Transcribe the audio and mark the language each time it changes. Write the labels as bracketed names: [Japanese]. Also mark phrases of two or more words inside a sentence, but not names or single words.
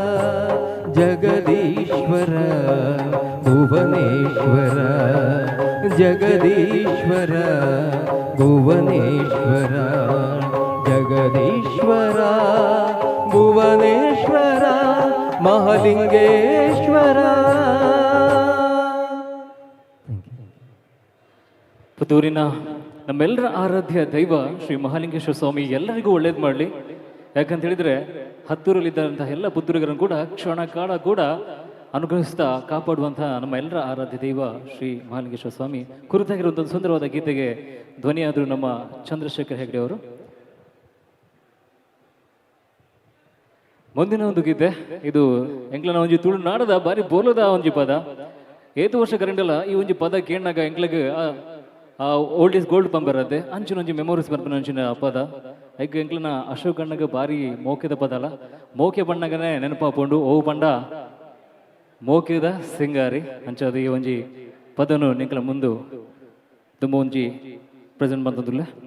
[Kannada] ಜಗದೀಶ್ವರ ಭುವನೇಶ್ವರ ಜಗದೀಶ್ವರ ಭುವನೇಶ್ವರ ಜಗದೀಶ್ವರ ಭುವನೇಶ್ವರ ಮಹಾಲಿಂಗೇಶ್ವರ. ಪುತ್ತೂರಿನ ನಮ್ಮೆಲ್ಲರ ಆರಾಧ್ಯ ದೈವ ಶ್ರೀ ಮಹಾಲಿಂಗೇಶ್ವರ ಸ್ವಾಮಿ ಎಲ್ಲರಿಗೂ ಒಳ್ಳೇದು ಮಾಡಲಿ. ಯಾಕಂತ ಹೇಳಿದ್ರೆ ಹತ್ತೂರಲ್ಲಿದ್ದಂತಹ ಎಲ್ಲ ಪುತ್ತೂರಿಗರನ್ನು ಕೂಡ ಕ್ಷಣ ಕಾಲ ಕೂಡ ಅನುಗ್ರಹಿಸ್ತಾ ಕಾಪಾಡುವಂತಹ ನಮ್ಮ ಎಲ್ಲರ ಆರಾಧ್ಯ ದೈವ ಶ್ರೀ ಮಹಾಲಿಂಗೇಶ್ವರ ಸ್ವಾಮಿ ಕುರಿತಾಗಿರುವಂಥ ಒಂದು ಸುಂದರವಾದ ಗೀತೆಗೆ ಧ್ವನಿಯಾದರು ನಮ್ಮ ಚಂದ್ರಶೇಖರ್ ಹೆಗ್ಡೆ ಅವರು. [Tulu] ಮುಂದಿನ ಒಂದು ಗೀತೆ ಇದು ಎಂಕ್ಲನ ಒಂಜಿ ತುಳುನಾಡದ ಬಾರಿ ಬೋಲದ ಒಂಜಿ ಪದ. ಏತು ವರ್ಷ ಕರೆಂಡಲ್ಲ ಈ ಒಂಜಿ ಪದ ಕೇಳಿನಾಗ ಎಂಕ್ಲಗೆ [English] old is gold [Tulu] ಪಂಬರದ್ದೆ ಅಂಚಿನ ಒಂಜಿ ಮೆಮೊರೀಸ್ ಬರ್ಪನ ಅಂಚಿನ ಪದ. ಐಕ್ ಎಂಕ್ಲನ ಅಶೋಕ್ ಅಣ್ಣಗ ಬಾರಿ ಮೋಕೆದ ಪದ ಅಲ್ಲ, ಮೋಕೆ ಬಣ್ಣಗನೆ ನೆನಪಾಪುಂಡು ಓ ಪಂಡ ಮೋಕೆದ ಸಿಂಗಾರಿ ಅಂಚದ ಈ ಒಂಜಿ ಪದನು ನಿಂಕಲ ಮುಂದು ತುಂಬ ಒಂಜಿ ಪ್ರೆಸೆಂಟ್ ಬಂತಂದುಲ್ಲ